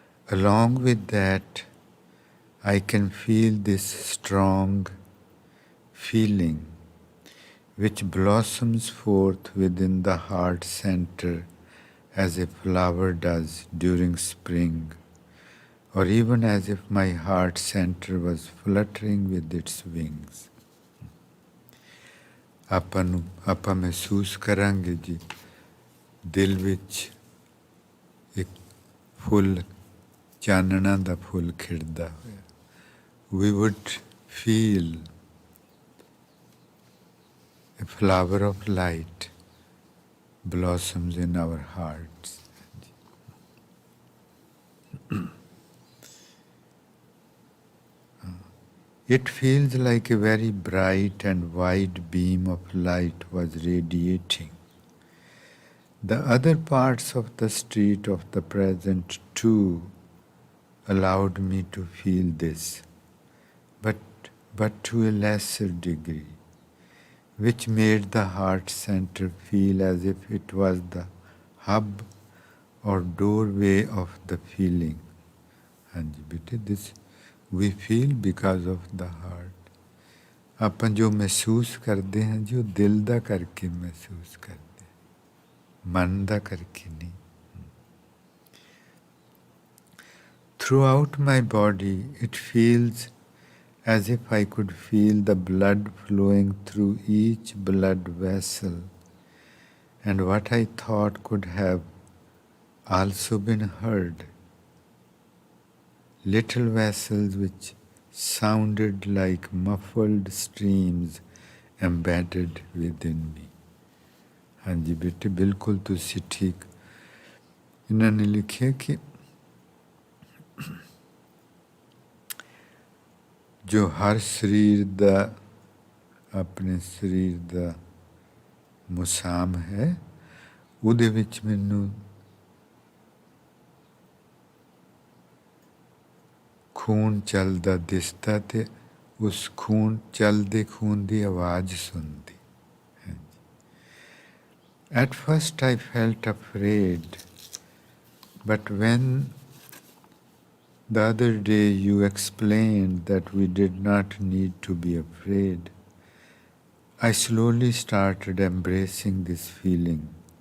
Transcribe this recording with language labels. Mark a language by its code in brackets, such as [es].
[en] Along with that, I can feel this strong feeling which blossoms forth within the heart center as a flower does during spring, or even as if my heart center was fluttering with its wings. [pa] ਆਪਾਂ ਮਹਿਸੂਸ ਕਰਾਂਗੇ ਜੀ ਦਿਲ ਵਿੱਚ ਇੱਕ ਫੁੱਲ ਚਾਨਣਾ ਦਾ ਫੁੱਲ ਖਿੜਦਾ ਹੋਇਆ. [en] We would feel a flower of light blossoms in our hearts. It feels like a very bright and wide beam of light was radiating. The other parts of the street of the present too allowed me to feel this, but to a lesser degree, which made the heart center feel as if it was the hub or doorway of the feeling. And this we feel because of the heart. [pa] ਆਪਾਂ ਜੋ ਮਹਿਸੂਸ ਕਰਦੇ ਹਾਂ ਜੋ ਦਿਲ ਦਾ ਕਰਕੇ ਮਹਿਸੂਸ ਕਰਦੇ ਹਾਂ, ਮਨ ਦਾ ਕਰਕੇ ਨਹੀਂ. [en] Throughout my body, it feels as if I could feel the blood flowing through each blood vessel, and what I thought could have also been heard. Little vessels which sounded like muffled streams embedded within me. [pa] ਹਾਂਜੀ ਬੇਟੇ ਬਿਲਕੁਲ ਤੁਸੀਂ ਠੀਕ. ਇਹਨਾਂ ਨੇ ਲਿਖਿਆ ਕਿ ਜੋ ਹਰ ਸਰੀਰ ਦਾ ਆਪਣੇ ਸਰੀਰ ਦਾ ਮੁਸਾਮ ਹੈ ਉਹਦੇ ਵਿੱਚ ਮੈਨੂੰ ਖੂਨ ਚੱਲਦਾ ਦਿਸਦਾ ਤੇ ਉਸ ਖੂਨ ਚੱਲਦੇ ਖੂਨ ਦੀ ਆਵਾਜ਼ ਸੁਣਦੀ. [en] At first I felt afraid, but when The other day you explained that we did not need to be afraid. I slowly started embracing this feeling.